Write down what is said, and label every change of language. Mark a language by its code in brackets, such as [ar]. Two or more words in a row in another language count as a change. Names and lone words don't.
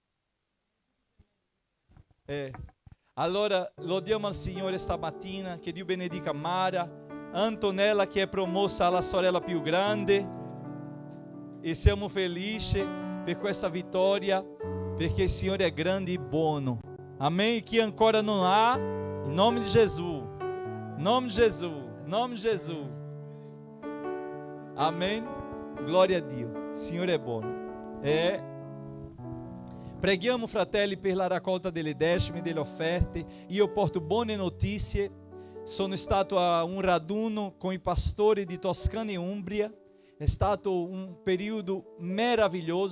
[it] Allora lodiamo al Signore stamattina, che Dio benedica Mara, Antonella che è promossa alla sorella più grande, e siamo felici per questa vittoria, perché il Signore è grande e buono. Amém? Chi ancora non ha, [pt] em nome de Jesus, nome de Jesus, nome de Jesus. [it] Amém? Glória a Dio, il Signore è buono. Preghiamo, fratelli, per la raccolta delle decime, delle offerte. Io porto buone notizie. Sono stato a un raduno con i pastori di Toscana e Umbria. È stato un periodo meraviglioso.